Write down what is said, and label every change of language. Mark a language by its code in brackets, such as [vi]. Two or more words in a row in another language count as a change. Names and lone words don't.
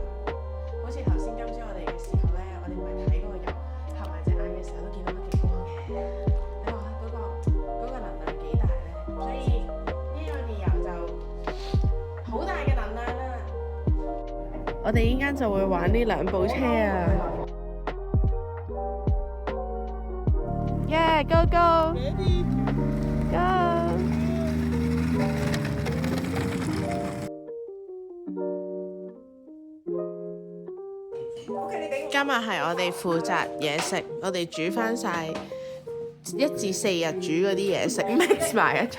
[yue] 好似頭先今朝我哋嘅時候咧，我哋咪睇嗰個油合埋隻眼嘅時候都見到北極光嘅。你話嗰個能量幾大咧？所以呢個嘅油就好大嘅能量啦。我哋依家就會玩呢兩部車啊 ！ [en] Yeah, go go! Go! [yue] 今日係我哋負責嘢食，我哋煮翻晒1至4日煮嗰啲嘢食 mix 埋一齊。